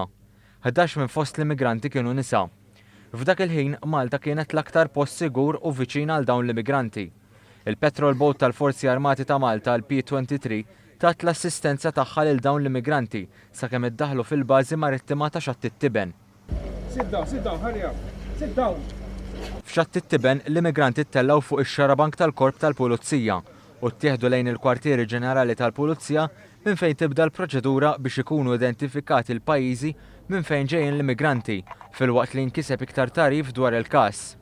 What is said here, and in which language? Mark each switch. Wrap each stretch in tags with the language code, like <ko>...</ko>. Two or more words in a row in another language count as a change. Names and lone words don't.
<mt>11 minn fost l-immigranti kienu nisa. F'dak il-ħin Malta kienet l-aktar post sigur u viċin għal dawn l-immigranti. Il-Patrol Boat tal-Forzi Armati ta' Malta, l-P-23, tat l-assistenza tagħha lil dawn l-immigranti sakemm iddaħħlu fil-bażi marittima ta' Xatt it-Tiben.</mt> <en>Sit down, hurry up. Sit down.</en> <mt>F'Xatt it-Tiben l-immigranti ttellaw fuq ix-xarabank tal-Korp tal-Pulizija u ttieħdu lejn il-Kwartieri Ġenerali tal-Pulizija minn fejn tibda l-proċedura biex ikunu identifikati l-pajjiżi minn fejn ġejjin l-immigranti filwaqt li nkiseb iktar tarif dwar il-każ.</mt>